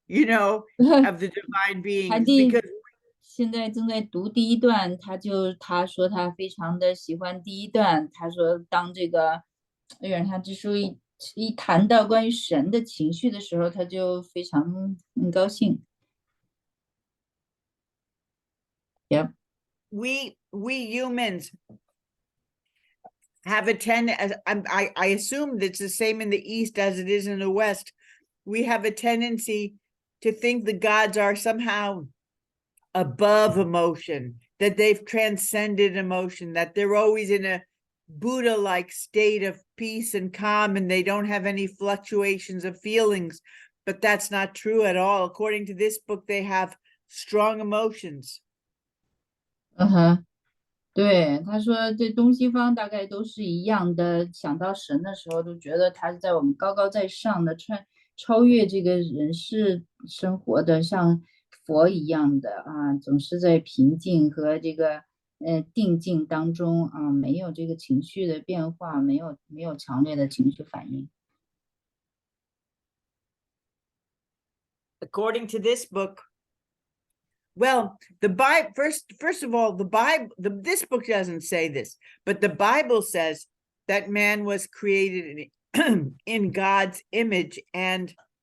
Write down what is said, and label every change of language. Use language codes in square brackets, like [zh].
[en] you know, of the divine beings, because [zh] 现在正在读第一段，他说他非常的喜欢第一段。他说，当这个月亮下之书一谈到关于神的情绪的时候，他就非常高兴。 [en] Yep. we humans have a I assume that's the same in the East as it is in the West. We have a tendency to think the gods are somehow above emotion, that they've transcended emotion, that they're always in a Buddha-like state of peace and calm, and they don't have any fluctuations of feelings. But that's not true at all. According to this book, they have strong emotions. [zh] 对，他说这东西方大概都是一样的，想到神的时候都觉得他是在我们高高在上的，超越这个人世生活的，像佛一样的啊，总是在平静和这个定静当中啊，没有这个情绪的变化，没有强烈的情绪反应。 [en] According to this book, well, the Bible, first of all, the Bible, this book doesn't say this, but the Bible says that man was created in God's image, and